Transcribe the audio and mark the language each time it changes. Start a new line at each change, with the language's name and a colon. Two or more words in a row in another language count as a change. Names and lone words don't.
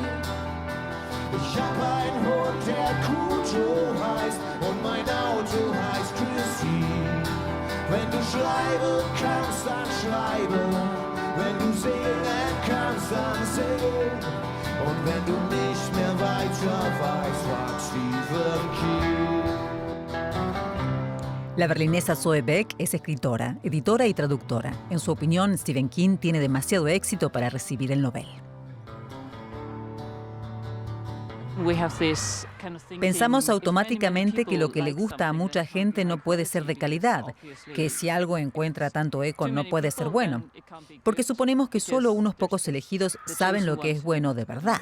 German: Ich hab einen Hund, der Kujo heißt, und mein Auto heißt Christine. Wenn du schreiben kannst, dann schreibe. Wenn du singen kannst, dann sing. Und wenn du nicht mehr weiter weißt, frag Stephen King.
Spanish: La berlinesa Zoe Beck es escritora, editora y traductora. En su opinión, Stephen King tiene demasiado éxito para recibir el Nobel. Pensamos automáticamente que lo que le gusta a mucha gente no puede ser de calidad, que si algo encuentra tanto eco no puede ser bueno, porque suponemos que solo unos pocos elegidos saben lo que es bueno de verdad.